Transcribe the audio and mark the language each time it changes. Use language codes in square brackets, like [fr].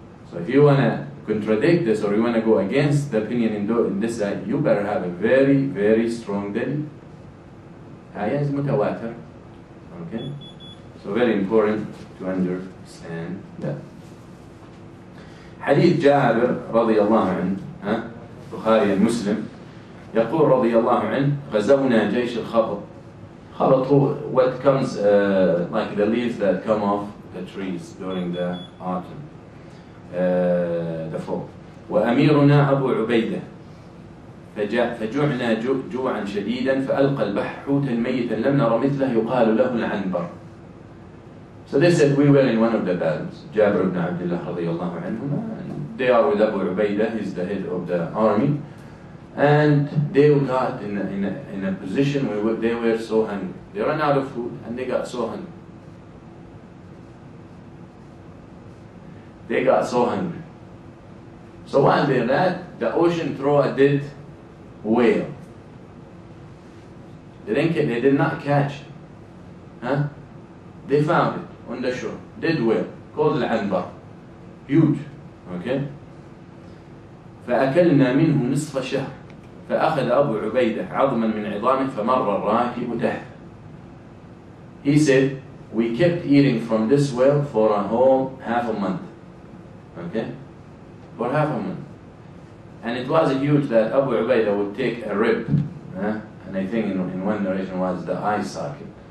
[en] So if you want to contradict this, or you want to go against the opinion in this ayah, you better have a very, very strong dalil. Ayah is mutawatir. Okay? So very important to understand that. [ar] حديث جابر رضي الله عنه بخاري مسلم يقول رضي الله عنه غزونا جيش الخبط. [en] خبط what comes like the leaves that come off the trees during the autumn, the fall. [ar] وأميرنا أبو عبيدة فجعنا جوعا شديدا فألقى البحر حوتا ميتا لم نر مثله يقال له العنبر. [en] So they said, we were in one of the battles, Jabir ibn Abdullah radiyallahu anhuma, and they are with Abu Ubaidah, he's the head of the army, and they got in a position where they were so hungry. They ran out of food and they got so hungry. They got so hungry. So while they're at, the ocean threw a dead whale. They did not catch it. Huh? They found it on the shore, dead whale, called al-Anbar, huge, okay? [ar] فأكلنا منه نصف شهر فأخذ أبو عبيدة عظما من عظامه فمر الراكب تحته. [en] He said, we kept eating from this whale for a whole half a month, okay? For half a month. And it was huge that Abu Ubaidah would take a rib, and I think in one narration was the eye socket.